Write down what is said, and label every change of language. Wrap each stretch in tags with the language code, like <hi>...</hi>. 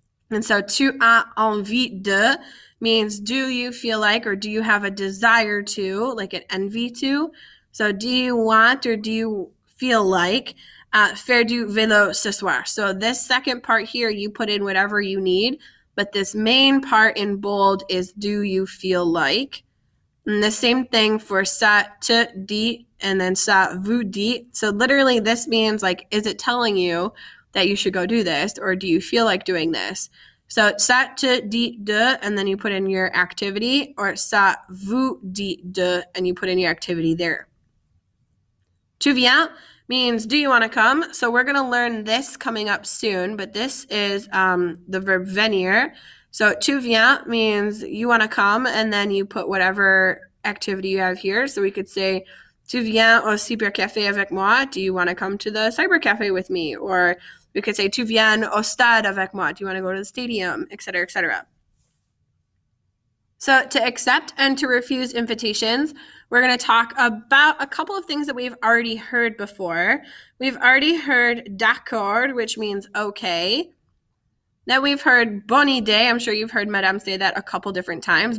<en>And so</en> <fr>tu as envie de</fr> <en>means do you feel like, or do you have a desire to, like an envy to. So do you want, or do you feel like</en> <fr>faire du vélo ce soir?</fr> <en>So this second part here, you put in whatever you need, but this main part in bold is do you feel like. And the same thing for</en> <fr>ça te dit</fr> <en>and then</en> <fr>ça vous dit.</fr> <en>So literally this means like, is it telling you that you should go do this, or do you feel like doing this? So</en> <fr>ça te dit de,</fr> <en>and then you put in your activity, or</en> <fr>ça vous dit de,</fr> <en>and you put in your activity there.</en> <fr>Tu viens</fr> <en>means do you want to come? So we're going to learn this coming up soon, but this is the verb venir. So</en> <fr>tu viens</fr> <en>means you want to come, and then you put whatever activity you have here. So we could say</en> <fr>tu viens au cybercafé avec moi?</fr> <en>Do you want to come to the cybercafé with me? Or we could say</en> <fr>tu viens au stade avec moi?</fr> <en>Do you want to go to the stadium, etc., etc. So to accept and to refuse invitations, we're going to talk about a couple of things that we've already heard before. We've already heard</en> <fr>d'accord,</fr> <en>which means okay. Then we've heard</en> <fr>bonne idée.</fr> <en>I'm sure you've heard Madame say that a couple different times.</en>